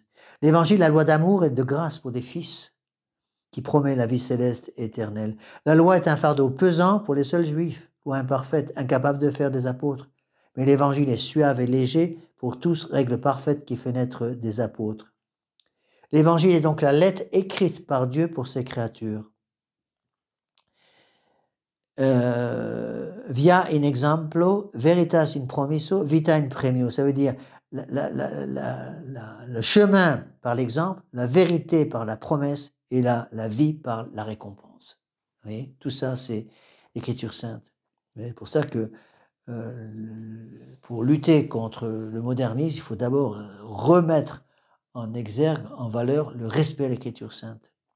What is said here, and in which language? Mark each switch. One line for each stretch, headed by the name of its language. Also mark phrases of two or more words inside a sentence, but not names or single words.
French: L'Évangile, la loi d'amour et de grâce pour des fils qui promet la vie céleste et éternelle. La loi est un fardeau pesant pour les seuls juifs, pour imparfaits, incapables de faire des apôtres. Mais l'Évangile est suave et léger pour tous, règle parfaite qui fait naître des apôtres. L'Évangile est donc la lettre écrite par Dieu pour ses créatures.
Latin: Via in exemplo, veritas in promiso, vita in premio.
French: Ça veut dire le chemin par l'exemple, la vérité par la promesse et la vie par la récompense. Vous voyez, tout ça, c'est l'Écriture sainte. C'est pour ça que pour lutter contre le modernisme, il faut d'abord remettre en exergue, en valeur, le respect à l'Écriture sainte.